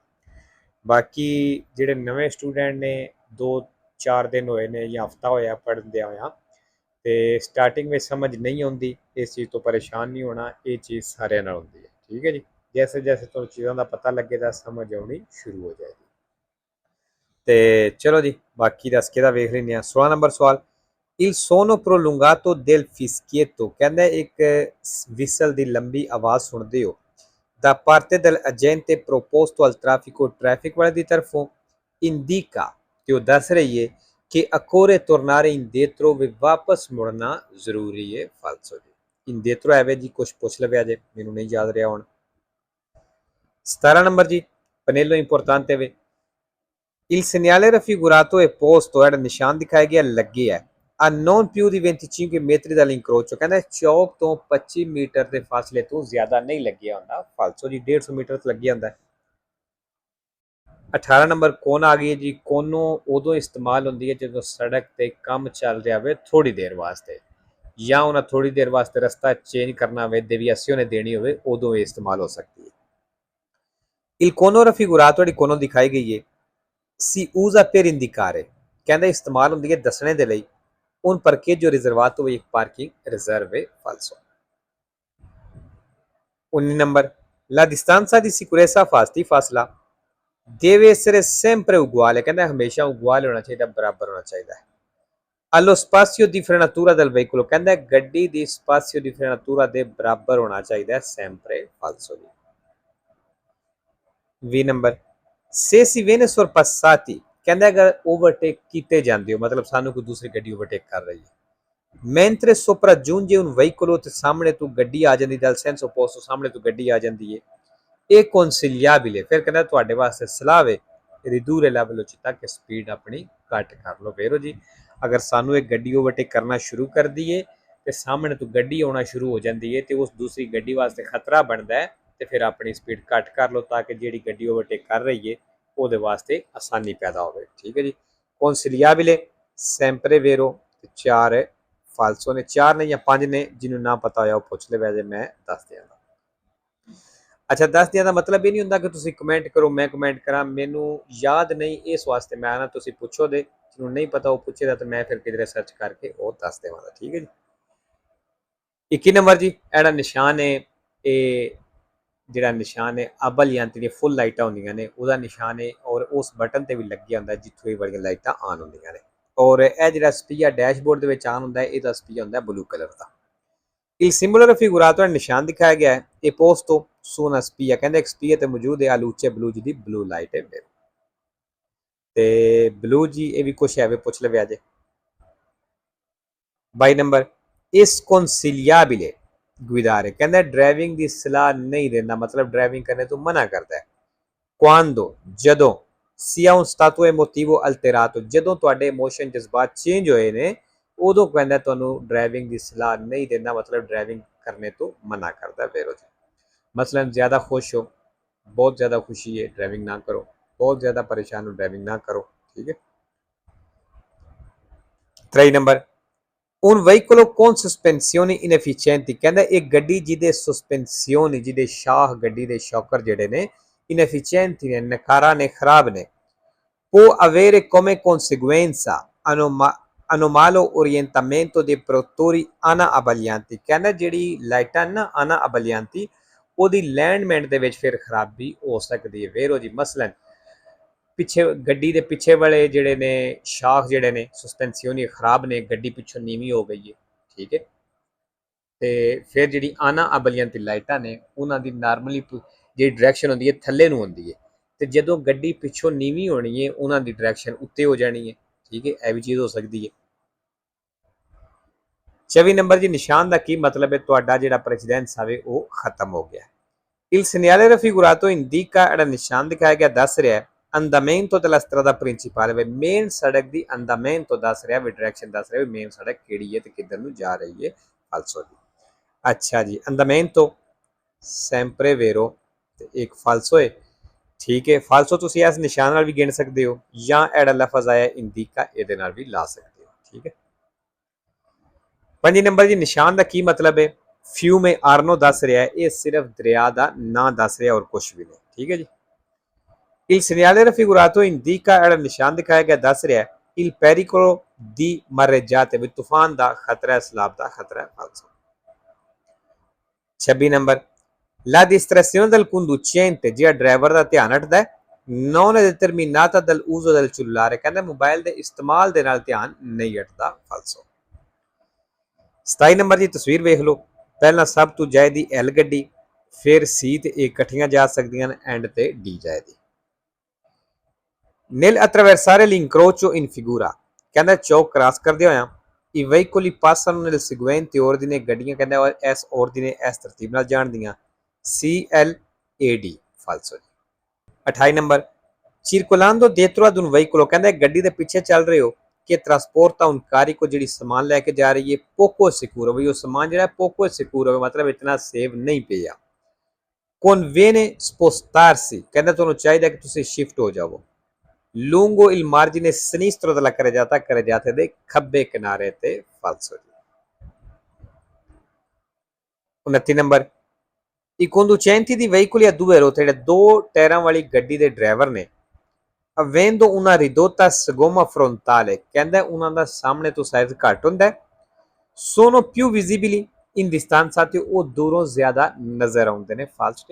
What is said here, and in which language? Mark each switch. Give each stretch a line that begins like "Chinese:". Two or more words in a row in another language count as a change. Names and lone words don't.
Punjabi: ਬਾਕੀ ਜਿਹੜੇ ਨਵੇਂ ਸਟੂਡੈਂਟ ਨੇ 2-4 ਦਿਨ ਹੋਏ ਨੇ ਜਾਂ ਹਫਤਾ ਹੋਇਆ ਪੜ੍ਹਦਿਆਂ ਹੋਇਆ ਤੇ ਸਟਾਰਟਿੰਗ ਵਿੱਚ ਸਮਝ ਨਹੀਂ ਆਉਂਦੀ, ਇਸ ਚੀਜ਼ ਤੋਂ ਪਰੇਸ਼ਾਨ ਨਹੀਂ ਹੋਣਾ, ਇਹ ਚੀਜ਼ ਸਾਰਿਆਂ ਨਾਲ ਹੁੰਦੀ ਹੈ। ਠੀਕ ਹੈ ਜੀ। ਜੈਸੇ ਜੈਸੇ ਤੁਹਾਨੂੰ ਚੀਜ਼ਾਂ ਦਾ ਪਤਾ ਲੱਗੇਗਾ ਸਮਝ ਆਉਣੀ ਸ਼ੁਰੂ ਹੋ ਜਾਏਗੀ। ਤੇ ਚਲੋ ਜੀ, ਬਾਕੀ ਦੱਸ ਕੇ ਦਾ ਵੇਖ ਲੈਂਦੇ ਹਾਂ। 16 ਨੰਬਰ ਸਵਾਲ,
Italian: Il suono prolungato del fischietto
Punjabi: ਕਹਿੰਦਾ ਇੱਕ ਵਿਸਲ ਦੀ ਲੰਬੀ ਆਵਾਜ਼ ਸੁਣਦੇ ਹੋ
Italian: da parte dell'agente proposto al traffico
Punjabi: traffic ਵਾਲੇ ਦੀ ਤਰਫੋਂ indica ਕਿ ਉਹ ਦੱਸ ਰਹੀ ਹੈ ਕਿ
Italian: occorre tornare indietro
Punjabi: ਵੀ ਵਾਪਸ ਮੁੜਨਾ ਜ਼ਰੂਰੀ ਹੈ। ਫਾਲਸੋ ਜੀ। indietro ਐਵੇਂ ਜੀ ਕੁਝ ਪੁੱਛ ਲਵਿਆ ਜੇ, ਮੈਨੂੰ ਨਹੀਂ ਯਾਦ ਰਿਹਾ ਹੁਣ। 17 ਨੰਬਰ ਜੀ, ਪਨੇਲੋ ਇੰਪੋਰਟਾਂਤੇ ਵੇ
Italian: il segnale raffigurato è posto
Punjabi: ਜਿਹੜਾ ਨਿਸ਼ਾਨ ਦਿਖਾਇਆ ਗਿਆ ਲੱਗੇ ਹੈ
Italian: a non più di 25 metri dall'incrocio
Punjabi: ਕਹਿੰਦਾ ਚੌਕ ਤੋਂ 25 ਮੀਟਰ ਦੇ ਫਾਸਲੇ ਤੋਂ ਜ਼ਿਆਦਾ ਨਹੀਂ ਲੱਗਿਆ ਹੁੰਦਾ। ਫਾਲਸੋ ਜੀ, 150 ਮੀਟਰ ਤੋਂ ਲੱਗਿਆ ਹੁੰਦਾ। 18 ਨੰਬਰ ਕੋਨ ਆ ਗਈ ਹੈ ਜੀ। ਕੋਨੋ ਉਦੋਂ ਇਸਤੇਮਾਲ ਹੁੰਦੀ ਹੈ ਜਦੋਂ ਸੜਕ ਤੇ ਕੰਮ ਚੱਲ ਰਿਹਾ ਹੋਵੇ ਥੋੜੀ ਦੇਰ ਵਾਸਤੇ, ਜਾਂ ਉਹਨਾਂ ਥੋੜੀ ਦੇਰ ਵਾਸਤੇ ਰਸਤਾ ਚੇਂਜ ਕਰਨਾ ਹੋਵੇ, ਦੇਵੀਆਸੀਓ ਨੇ ਦੇਣੀ ਹੋਵੇ, ਉਦੋਂ ਇਹ ਇਸਤੇਮਾਲ ਹੋ ਸਕਦੀ ਹੈ।
Italian: il cono raffigurato
Punjabi: ਜਿਹੜੀ ਕੋਨੋ ਦਿਖਾਈ ਗਈ ਹੈ
Italian: si usa per indicare
Punjabi: ਕਹਿੰਦਾ ਇਸਤੇਮਾਲ ਹੁੰਦੀ ਹੈ ਦੱਸਣੇ ਦੇ ਲਈ
Italian: un parcheggio riservato
Punjabi: ਇੱਕ ਪਾਰਕਿੰਗ ਰਿਜ਼ਰਵ ਹੈ। ਫਾਲਸੋ। 19 ਨੰਬਰ
Italian: la distanza di sicurezza fasti
Punjabi: ਫਾਸਲਾ
Italian: deve essere sempre uguale
Punjabi: ਕਹਿੰਦਾ ਹਮੇਸ਼ਾ ਉਗੁਆਲ ਹੋਣਾ ਚਾਹੀਦਾ, ਬਰਾਬਰ ਹੋਣਾ ਚਾਹੀਦਾ ਹੈ।
Italian: allo spazio di frenatura del veicolo
Punjabi: ਕਹਿੰਦਾ ਗੱਡੀ ਦੀ
Italian: spazio di frenatura
Punjabi: ਦੇ ਬਰਾਬਰ ਹੋਣਾ ਚਾਹੀਦਾ ਹੈ।
Italian: sempre falso
Punjabi: ਜੀ। 20 ਨੰਬਰ
Italian: se si viene sorpassati
Punjabi: ਕਹਿੰਦਾ ਅਗਰ ਓਵਰਟੇਕ ਕੀਤੇ ਜਾਂਦੇ ਹੋ, ਮਤਲਬ ਸਾਨੂੰ ਕੋਈ ਦੂਸਰੀ ਗੱਡੀ ਓਵਰਟੇਕ ਕਰ ਰਹੀ ਹੈ।
Italian: mentre sopraggiunge un veicolo
Punjabi: ਤੇ ਸਾਹਮਣੇ ਤੋਂ ਗੱਡੀ ਆ ਜਾਂਦੀ,
Italian: dal senso opposto
Punjabi: ਸਾਹਮਣੇ ਤੋਂ ਗੱਡੀ ਆ ਜਾਂਦੀ ਹੈ, ਇਹ consigliabile ਫਿਰ ਕਹਿੰਦਾ ਤੁਹਾਡੇ ਵਾਸਤੇ ਸਲਾਹ ਹੈ
Italian: ridurre la velocità
Punjabi: ਕਿ ਸਪੀਡ ਆਪਣੀ ਘੱਟ ਕਰ ਲਓ। ਫੇਰੋ ਜੀ, ਅਗਰ ਸਾਨੂੰ ਇੱਕ ਗੱਡੀ ਓਵਰਟੇਕ ਕਰਨਾ ਸ਼ੁਰੂ ਕਰ ਦਈਏ ਤੇ ਸਾਹਮਣੇ ਤੋਂ ਗੱਡੀ ਆਉਣਾ ਸ਼ੁਰੂ ਹੋ ਜਾਂਦੀ ਹੈ ਤੇ ਉਸ ਦੂਸਰੀ ਗੱਡੀ ਵਾਸਤੇ ਖਤਰਾ ਬਣਦਾ ਹੈ ਤੇ ਫਿਰ ਆਪਣੀ ਸਪੀਡ ਘੱਟ ਕਰ ਲਓ ਤਾਂ ਕਿ ਜਿਹੜੀ ਗੱਡੀ ਓਵਰਟੇਕ ਕਰ ਰਹੀ ਹੈ ਉਹਦੇ ਵਾਸਤੇ ਆਸਾਨੀ ਪੈਦਾ ਹੋਵੇ। ਠੀਕ ਹੈ ਜੀ।
Italian: consigliabile sempre vero
Punjabi: ਤੇ 4 ਫਾਲਸੋ ਨੇ, 4 ਨੇ ਜਾਂ 5 ਨੇ, ਜਿਹਨੂੰ ਨਾ ਪਤਾ ਹੋਇਆ ਉਹ ਪੁੱਛ ਲੈ, ਵੈਸੇ ਮੈਂ ਦੱਸ ਦਿਆਂਗਾ। ਅੱਛਾ, ਦੱਸ ਦਿਆਂ ਦਾ ਮਤਲਬ ਇਹ ਨਹੀਂ ਹੁੰਦਾ ਕਿ ਤੁਸੀਂ ਕਮੈਂਟ ਕਰੋ ਮੈਂ ਕਮੈਂਟ ਕਰਾਂ, ਮੈਨੂੰ ਯਾਦ ਨਹੀਂ ਇਸ ਵਾਸਤੇ ਮੈਂ ਆਣਾ, ਤੁਸੀਂ ਪੁੱਛੋ ਦੇ, ਜਿਹਨੂੰ ਨਹੀਂ ਪਤਾ ਉਹ ਪੁੱਛੇਗਾ ਤਾਂ ਮੈਂ ਫਿਰ ਕਿਧਰੇ ਸਰਚ ਕਰਕੇ ਉਹ ਦੱਸ ਦੇਵਾਂਗਾ। ਠੀਕ ਹੈ ਜੀ। 21 ਨੰਬਰ ਜੀ, ਇਹੜਾ ਨਿਸ਼ਾਨ ਹੈ, ਇਹ ਜਿਹੜਾ ਨਿਸ਼ਾਨ ਹੈ ਅਬਲ ਯੰਤਰ ਦੀਆਂ ਫੁੱਲ ਲਾਈਟਾਂ ਹੁੰਦੀਆਂ ਨੇ ਉਹਦਾ ਨਿਸ਼ਾਨ ਹੈ ਔਰ ਉਸ ਬਟਨ ਤੇ ਵੀ ਲੱਗਿਆ ਹੁੰਦਾ ਜਿੱਥੋਂ ਇਹ ਵਾਲੀਆਂ ਲਾਈਟਾਂ ਆਨ ਹੁੰਦੀਆਂ ਨੇ। ਔਰ ਇਹ ਜਿਹੜਾ ਸਪੀਆ ਡੈਸ਼ਬੋਰਡ ਦੇ ਵਿੱਚ ਆਨ ਹੁੰਦਾ ਹੈ, ਇਹਦਾ ਸਪੀਆ ਹੁੰਦਾ ਬਲੂ ਕਲਰ ਦਾ।
Italian: il simbolo raffigurato
Punjabi: ਨਿਸ਼ਾਨ ਦਿਖਾਇਆ ਗਿਆ ਹੈ ਇਹ
Italian: posto su una spia
Punjabi: ਕਹਿੰਦਾ ਇੱਕ ਸਪੀਆ ਤੇ ਮੌਜੂਦ ਹੈ ਆਲੂਚੇ ਬਲੂ ਜਿਹਦੀ ਬਲੂ ਲਾਈਟ ਹੈ ਤੇ ਬਲੂ ਜੀ ਇਹ ਵੀ ਕੁਛ ਐਵੇਂ ਪੁੱਛ ਲਵੇ ਅੱਜ। 22 ਨੰਬਰ ਇਸ
Italian: consigliabile guidare
Punjabi: ਕਹਿੰਦਾ ਡਰਾਈਵਿੰਗ ਦੀ ਸਲਾਹ ਨਹੀਂ ਦਿੰਦਾ, ਮਤਲਬ ਡਰਾਈਵਿੰਗ ਕਰਨੇ ਤੋਂ ਮਨਾ ਕਰਦਾ ਹੈ। quando ਜਦੋਂ
Italian: sia un stato emotivo alterato
Punjabi: ਜਦੋਂ ਤੁਹਾਡੇ ਇਮੋਸ਼ਨ ਜਜ਼ਬਾਤ ਚੇਂਜ ਹੋਏ ਨੇ ਉਦੋਂ ਕਹਿੰਦਾ ਤੁਹਾਨੂੰ ਡਰਾਈਵਿੰਗ ਦੀ ਸਲਾਹ ਨਹੀਂ ਦਿੰਦਾ, ਮਤਲਬ ਡਰਾਈਵਿੰਗ ਕਰਨੇ ਤੋਂ ਮਨਾ ਕਰਦਾ। ਫਿਰ ਮਸਲਨ ਜ਼ਿਆਦਾ ਖੁਸ਼ ਹੋ, ਬਹੁਤ ਜ਼ਿਆਦਾ ਖੁਸ਼ੀ ਹੈ, ਡਰਾਈਵਿੰਗ ਨਾ ਕਰੋ, ਬਹੁਤ ਜ਼ਿਆਦਾ ਪਰੇਸ਼ਾਨ ਹੋ, ਡਰਾਈਵਿੰਗ ਨਾ ਕਰੋ। ਠੀਕ ਹੈ। 23 ਨੰਬਰ
Italian: un veicolo con sospensioni inefficienti
Punjabi: ਕਹਿੰਦਾ ਇੱਕ ਗੱਡੀ ਜਿਹਦੇ ਸਸਪੈਂਸੀਓਨ ਜਿਹਦੇ ਸ਼ਾਹ ਗੱਡੀ ਦੇ ਸ਼ੌਕਰ ਜਿਹੜੇ ਨੇ inefficienti ਨੇ, ਨਕਾਰਾ ਨੇ, ਖਰਾਬ ਨੇ,
Italian: può avere come conseguenza anomalo orientamento dei protori ana abbaglianti
Punjabi: ਕਹਿੰਦਾ ਜਿਹੜੀ ਲਾਈਟਾਂ ਨਾ
Italian: ana abbaglianti
Punjabi: ਉਹਦੀ ਅਲਾਈਨਮੈਂਟ ਦੇ ਵਿੱਚ ਫਿਰ ਖਰਾਬੀ ਹੋ ਸਕਦੀ ਹੈ। ਵੇਰੋ ਜੀ, ਮਸਲਨ ਪਿੱਛੇ ਗੱਡੀ ਦੇ ਪਿੱਛੇ ਵਾਲੇ ਜਿਹੜੇ ਨੇ ਸ਼ਾਖ ਜਿਹੜੇ ਨੇ ਸਸਪੈਂਸੀਓਨੀ ਖਰਾਬ ਨੇ, ਗੱਡੀ ਪਿੱਛੋਂ ਨੀਵੀਂ ਹੋ ਗਈ ਹੈ। ਠੀਕ ਹੈ। ਤੇ ਫਿਰ ਜਿਹੜੀ ਆਨਾ ਅਬਲੀਆਂ ਦੀ ਲਾਈਟਾਂ ਨੇ ਉਹਨਾਂ ਦੀ ਨਾਰਮਲੀ ਜਿਹੜੀ ਡਾਇਰੈਕਸ਼ਨ ਹੁੰਦੀ ਹੈ ਥੱਲੇ ਨੂੰ ਹੁੰਦੀ ਹੈ, ਤੇ ਜਦੋਂ ਗੱਡੀ ਪਿੱਛੋਂ ਨੀਵੀਂ ਹੋਣੀ ਹੈ ਉਹਨਾਂ ਦੀ ਡਾਇਰੈਕਸ਼ਨ ਉੱਤੇ ਹੋ ਜਾਣੀ ਹੈ। ਠੀਕ ਹੈ, ਇਹ ਵੀ ਚੀਜ਼ ਹੋ ਸਕਦੀ ਹੈ। 24 ਨੰਬਰ ਜੀ, ਨਿਸ਼ਾਨ ਦਾ ਕੀ ਮਤਲਬ ਹੈ? ਤੁਹਾਡਾ ਜਿਹੜਾ ਪ੍ਰੈਸੀਡੈਂਸ ਆਵੇ ਉਹ ਖਤਮ ਹੋ ਗਿਆ।
Italian: Il segnale raffigurato indica
Punjabi: ਜਿਹੜਾ ਨਿਸ਼ਾਨ ਦਿਖਾਇਆ ਗਿਆ ਦੱਸ ਰਿਹਾ
Italian: andamento della strada principale,
Punjabi: ਵੀ ਮੇਨ ਸੜਕ ਦੀ andamento ਦੱਸ ਰਿਹਾ, ਵੀ ਡਾਇਰੈਕਸ਼ਨ ਦੱਸ ਰਿਹਾ, ਵੀ ਮੇਨ ਸੜਕ ਕਿਹੜੀ ਹੈ ਤੇ ਕਿੱਧਰ ਨੂੰ ਜਾ ਰਹੀ ਹੈ। ਫਾਲਸੋ ਜੀ। ਅੱਛਾ ਜੀ,
Italian: andamento sempre vero
Punjabi: ਤੇ ਇੱਕ ਫਾਲਸੋ ਹੈ। ਠੀਕ ਹੈ, ਫਾਲਸੋ ਤੁਸੀਂ ਇਸ ਨਿਸ਼ਾਨ ਨਾਲ ਵੀ ਗਿਣ ਸਕਦੇ ਹੋ, ਜਾਂ ਜਿਹੜਾ ਲਫ਼ਜ਼ ਆਇਆ ਇੰਡੀਕਾ ਇਹਦੇ ਨਾਲ ਵੀ ਲਾ ਸਕਦੇ ਹੋ। ਠੀਕ ਹੈ। 5 ਨੰਬਰ ਜੀ, ਨਿਸ਼ਾਨ ਦਾ ਕੀ ਮਤਲਬ ਹੈ? ਫਿਊਮੇ ਆਰਨੋ ਦੱਸ ਰਿਹਾ ਹੈ, ਇਹ ਸਿਰਫ ਦਰਿਆ ਦਾ ਨਾਂ ਦੱਸ ਰਿਹਾ, ਔਰ ਕੁਝ ਵੀ ਨਹੀਂ। ਠੀਕ ਹੈ ਜੀ।
Italian: Il segnale raffigurato indica
Punjabi: ਜਿਹੜਾ ਨਿਸ਼ਾਨ ਦਿਖਾਇਆ ਗਿਆ ਦੱਸ ਰਿਹਾ ਹੈ
Italian: il pericolo di mareggiate,
Punjabi: ਵੀ ਤੂਫਾਨ ਦਾ ਖਤਰਾ ਹੈ, ਸਲਾਬ ਦਾ ਖਤਰਾ ਹੈ। ਫਾਲਸੋ। 26 ਨੰਬਰ,
Italian: la distrazione del conducente,
Punjabi: ਜਿਹੜਾ ਡਰਾਈਵਰ ਦਾ ਧਿਆਨ ਹਟਦਾ ਹੈ,
Italian: non è determinata dall'uso del cellulare,
Punjabi: ਕਹਿੰਦਾ ਮੋਬਾਈਲ ਦੇ ਇਸਤੇਮਾਲ ਦੇ ਨਾਲ ਧਿਆਨ ਨਹੀਂ ਹਟਦਾ। ਫਾਲਸੋ। 27 ਨੰਬਰ ਦੀ ਤਸਵੀਰ ਵੇਖ ਲਓ, ਪਹਿਲਾਂ ਸਭ ਤੋਂ ਜਾਏਦੀ ਐਲ ਗੱਡੀ, ਫਿਰ ਸੀ ਤੇ ਏ ਇਕੱਠੀਆਂ ਜਾ ਸਕਦੀਆਂ ਨੇ, ਐਂਡ ਤੇ ਡੀ ਜਾਏਦੀ।
Italian: nel attraversare l'incrocio in figura,
Punjabi: ਕਹਿੰਦਾ ਚੌਕ ਕ੍ਰਾਸ ਕਰਦੇ ਹੋਇਆ
Italian: i veicoli passano nel seguente ordine,
Punjabi: ਗੱਡੀਆਂ ਕਹਿੰਦਾ ਇਸ ordine ਇਸ ਤਰਤੀਬ ਨਾਲ ਜਾਣਦੀਆਂ, CLAD। ਫਾਲਸੋ ਜੀ। 28 ਨੰਬਰ,
Italian: circolando dietro ad un veicolo,
Punjabi: ਕਹਿੰਦਾ ਗੱਡੀ ਦੇ ਪਿੱਛੇ ਚੱਲ ਰਹੇ ਹੋ ਕਿ
Italian: trasporta un carico,
Punjabi: ਜਿਹੜੀ ਸਮਾਨ ਲੈ ਕੇ ਜਾ ਰਹੀ ਹੈ,
Italian: poco sicuro,
Punjabi: ਵੀ ਉਹ ਸਮਾਨ ਜਿਹੜਾ
Italian: poco sicuro
Punjabi: ਹੈ ਮਤਲਬ ਇਤਨਾ ਸੇਫ ਨਹੀਂ ਪਿਆ।
Italian: conviene spostarsi,
Punjabi: ਕਹਿੰਦਾ ਤੁਹਾਨੂੰ ਚਾਹੀਦਾ ਕਿ ਤੁਸੀਂ ਸ਼ਿਫਟ ਹੋ ਜਾਵੋ।
Italian: lungo il margine sinistro della carreggiata,
Punjabi: ਦੇ ਖੱਬੇ ਕਿਨਾਰੇ ਤੇ। ਫਾਲਸੋ ਜੀ। 29 ਨੰਬਰ,
Italian: i conducenti di veicoli a due ruote,
Punjabi: ਜਿਹੜੇ ਦੋ ਟਾਇਰਾਂ ਵਾਲੀ ਗੱਡੀ ਦੇ ਡਰਾਈਵਰ ਨੇ,
Italian: avendo una ridotta sagoma frontale,
Punjabi: ਕਹਿੰਦਾ ਉਹਨਾਂ ਦਾ ਸਾਹਮਣੇ ਤੋਂ ਸਾਈਜ਼ ਘੱਟ ਹੁੰਦਾ,
Italian: sono più visibili in distanza,
Punjabi: ਤੇ ਉਹ ਦੂਰੋਂ ਜ਼ਿਆਦਾ ਨਜ਼ਰ ਆਉਂਦੇ ਨੇ। ਫਾਲਸੋ।